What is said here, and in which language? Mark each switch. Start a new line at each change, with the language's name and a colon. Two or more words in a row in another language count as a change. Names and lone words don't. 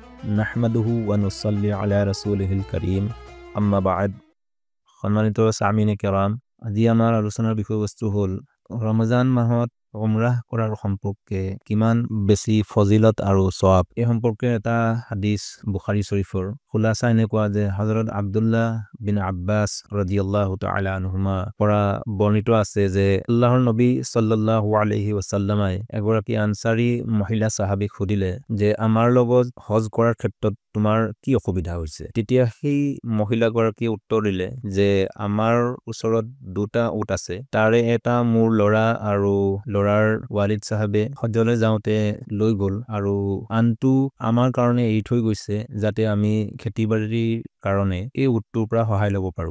Arabic: نحمده ونصلي على رسوله الكريم أما بعد.
Assamese: সম্মানিত
Urdu: سامعین کرام,
Assamese: আজি আমাৰ আলোচনাৰ বিষয়বস্তু হ'ল ৰমজান মাহত উমৰাহ কৰাৰ সম্পৰ্কে কিমান বেছি ফজিলত আৰু সওয়াব। এই সম্পৰ্কে এটা হাদিস বুখাৰী শৰীফৰ খুলাসা এনেকুৱা যে হযরত আব্দুল্লাহ বিন আব্বাস
Arabic: رضي الله تعالى عنهما
Assamese: পৰা বৰ্ণিত আছে যে আল্লাহৰ নবী
Arabic: صلى الله عليه
Assamese: ওয়াসাল্লামে এগৰাকী আনসাৰী মহিলা সাহাবীক সুধিলে যে আমাৰ লগত হজ কৰাৰ ক্ষেত্ৰত তোমাৰ কি অসুবিধা হৈছে। তেতিয়া সেই মহিলাগৰাকীয়ে উত্তৰ দিলে যে আমাৰ ওচৰত দুটা উট আছে, তাৰে এটা মোৰ ল'ৰা আৰু ল'ৰাৰ ৱালিদ সাহেবে হজ্জলৈ যাওঁতে লৈ গ'ল আৰু আনটো আমাৰ কাৰণে এৰি থৈ গৈছে যাতে আমি খেতিবাড়িৰ কাৰণে এই উটটোৰ পৰা সহায় ল'ব পাৰো।